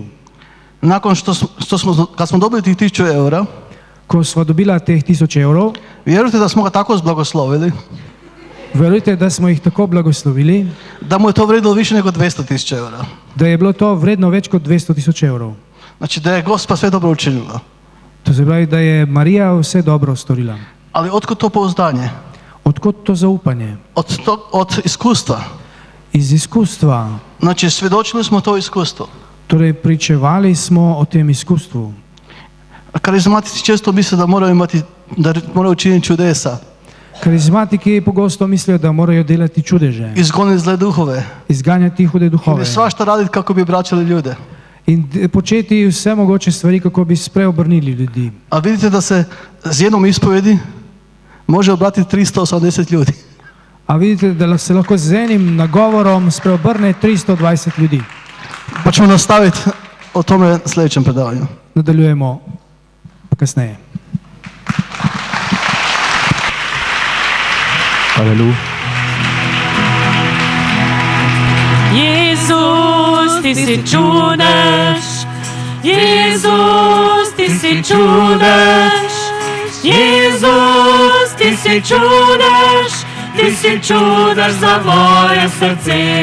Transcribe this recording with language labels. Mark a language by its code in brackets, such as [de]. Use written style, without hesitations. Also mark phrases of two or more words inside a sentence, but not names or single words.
[hr] Nakon kad smo dobili tih 1000 eura, [sl] Ko sva dobila teh 1000 evrov, [hr] vjerujte da smo ga tako zblagoslovili, [sl] verujte, da smo jih tako blagoslovili, [hr] da mu je to vredilo više nego 200.000 eura. [sl] da je bilo to vredno več kot 200.000 evrov. [hr] Znači da je Gospa sve dobro učinila. [sl] To se pravi, da je Marija vse dobro storila. [hr] Ali otkud to pouzdanje? [sl] Odkot to zaupanje? [hr] Od iskustva. [sl] Iz izkustva. [hr] Znači svjedočili smo to iskustvo. [sl] Torej, pričevali smo o tem iskustvu. [hr] Karizmatici često misle da moraju učiniti čudesa. [sl] Karizmatiki pogosto mislijo, da morajo delati čudeže, [hr] Izgoniti zle duhove. [sl] izganjati hude duhove [hr] Ili svašta raditi kako bi vraćali ljude. [sl] in početi vse mogoče stvari, kako bi spreobrnili ljudi. [hr] A vidite da se z jednom ispovedi može obratiti 380 ljudi. [sl] A vidite, da se lahko z enim nagovorom spreobrne 320 ljudi. [hr] Pa ćemo nastaviti o tome u sljedećem predavanju. [sl] Nadaljujemo kasneje. Aleluja. Jezus, ti si čudež, Jezus, ti si čudež, Jezus, ti si čudež, ti si čudež za moje srce.